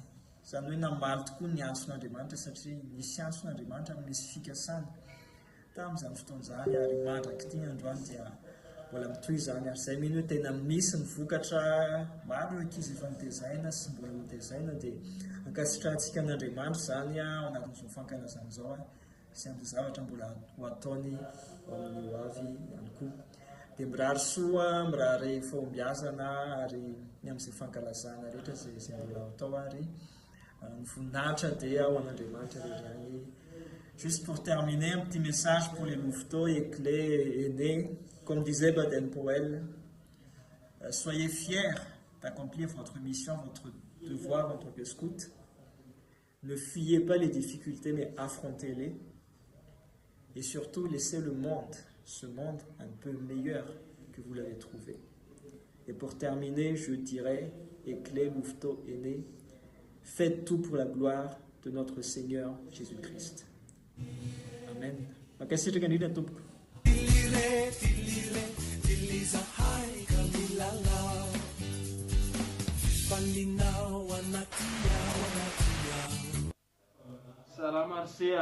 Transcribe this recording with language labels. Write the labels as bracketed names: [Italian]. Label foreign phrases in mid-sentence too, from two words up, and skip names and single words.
[Malagasy] Izany hoe namaly tokoa ny anson'Andriamanitra satria nisy anson'Andriamanitra misy fikasana tamin'izany fotoana izany ary mandraka ity androany dia mbola mitoy izany ary izay mino hoe tena misy ny vokatra maro ankizy efa nitezaina sy mbola nitezaina dia ankasitrantsika an'Andriamanitra izany ao anatin'izao fankalazana izao sy amin'ny zavatra mbola ho ataony ao amin'ny ho avy ihany koa. Dia mirary soa, mirary fahombiazana ary ny amin'izay fankalazana rehetra izay mbola atao ary ny voninahitra dia ao an'Andriamanitra rehetra any. [French] Juste pour terminer, un petit message pour les louveteaux et clés aînés. Comme disait Baden-Powell, soyez fiers d'accomplir votre mission, votre devoir en tant que scout. Ne fuyez pas les difficultés, mais affrontez-les. Et surtout, laissez le monde, ce monde, un peu meilleur que vous l'avez trouvé. Et pour terminer, je dirais, Éclés, louveteaux, aînés, faites tout pour la gloire de notre Seigneur Jésus-Christ. Amen. [Malagasy] Makasirika indrindra tompoko. Salama Arsia.